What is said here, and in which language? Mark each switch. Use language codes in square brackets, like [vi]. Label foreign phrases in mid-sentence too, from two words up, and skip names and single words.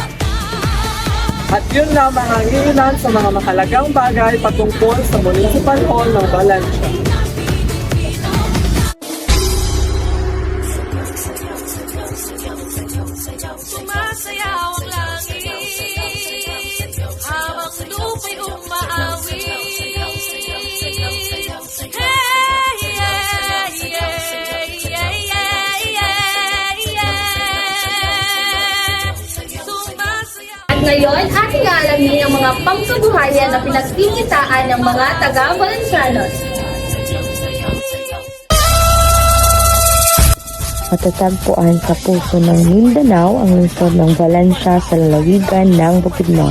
[tl] At yun lamang ang iilan sa mga mahalagang bagay patungkol sa Municipal Hall ng Valencia. Sumasayaw ang langit habang lupa'y umaawit. [en] Hey, yeah, yeah, yeah, yeah, yeah. [tl] Sumasayaw. At ngayon, ating aalamin ang mga pangkabuhayan na pinagkikitaan ng mga taga-Valencianos. Matatagpuan sa puso ng Mindanao ang lungsod ng Valencia sa lalawigan ng Bukidnon.